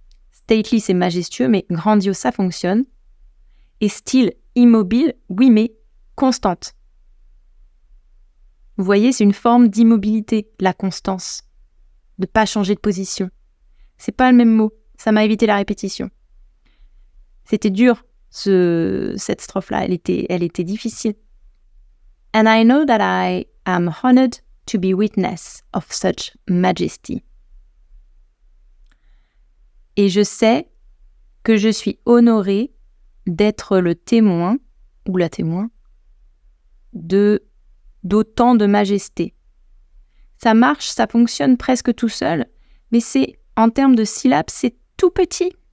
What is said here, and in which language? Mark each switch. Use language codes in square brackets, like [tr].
[fr] Stately, c'est majestueux, mais grandiose, ça fonctionne. Et style, immobile, oui, mais constante. Vous voyez, c'est une forme d'immobilité, la constance. De ne pas changer de position. C'est pas le même mot, ça m'a évité la répétition. C'était dur, cette strophe-là, elle était difficile. [en] And I know that I am honored to be witness of such majesty. [fr] Et je sais que je suis honorée d'être le témoin, ou la témoin, d'autant de majesté. Ça marche, ça fonctionne presque tout seul, mais en termes de syllabes, c'est tout petit.